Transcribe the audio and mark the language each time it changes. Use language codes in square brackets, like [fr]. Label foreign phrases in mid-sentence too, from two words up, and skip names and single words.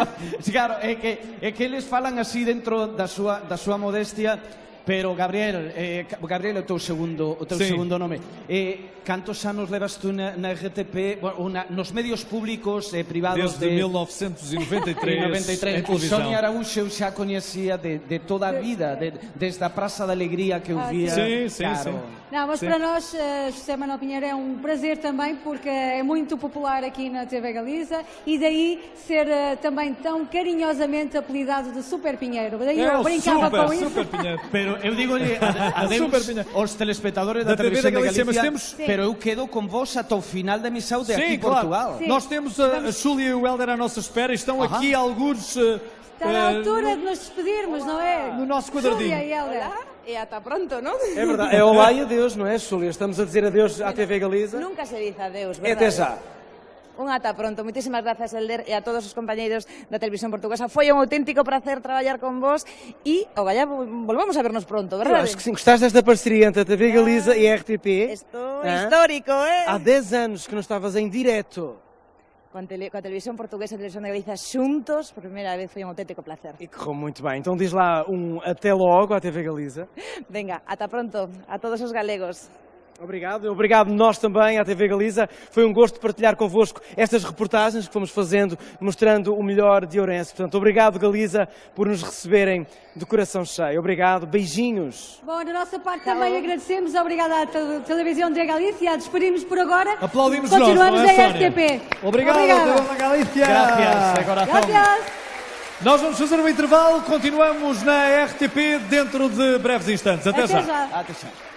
[gl] Claro, é que eles falan así dentro da súa modestia, pero Gabriel é o teu segundo nome. Cantos anos levas tú na RTP, nos medios públicos e privados desde 1993 en televisão. Sonia Araújo eu xa coñecía de toda a vida, desde a Praça da Alegría que eu via. [pt] Sim. Não, mas para nós, José Manuel Pinheiro, é um prazer também, porque é muito popular aqui na TV Galiza, e daí ser também tão carinhosamente apelidado de Super Pinheiro. Daí eu brincava com isso. Super Pinheiro. [gl] Pero eu [pt] digo-lhe adeus [gl] aos telespectadores da Televisión de Galicia, pero eu quedo con vos ata o final da missão de aqui Portugal. Claro. [pt] Nós temos a Xúlia e o Hélder à nossa espera e estão aqui alguns... Está na altura de nos despedirmos, não é? No nosso quadradinho. Xúlia e Hélder. [gl] E ata pronto, non? [pt] É verdade, é olá e adeus, não é, Xúlia? Estamos a dizer adeus à TV Galiza. [gl] Nunca se dice adeus, [pt] E [gl] verdade? [pt] até já. [gl] Un ata pronto. Moitísimas grazas, Hélder, e a todos os compañeiros da Televisión Portuguesa. Foi un auténtico placer traballar con vos e, ogallá, volvamos a vernos pronto, verdade? [pt] Eu acho que sim, gostaste desta parceria entre a TV Galiza e a RTP. Estou histórico, Há 10 anos que não estavas em direto. [gl] Con a Televisión Portuguesa e a Televisión de Galiza xuntos, por primeira vez foi un auténtico placer. [pt] E correu muito bem. Então diz lá até logo à TV Galiza. [gl] Venga, ata pronto a todos os galegos. [pt] Obrigado nós também à TV Galiza. Foi um gosto partilhar convosco estas reportagens que fomos fazendo, mostrando o melhor de Ourense. Portanto, obrigado Galiza por nos receberem de coração cheio. Obrigado, beijinhos. Bom, da nossa parte também agradecemos. Obrigada à Televisão de Galícia. Despedimos por agora. Aplaudimos Continuamos nós, não é, na RTP. Obrigado, Televisión Galicia. [es] Gracias, de corazón. Gracias. [pt] Nós vamos fazer um intervalo, continuamos na RTP dentro de breves instantes. Até já. Até já.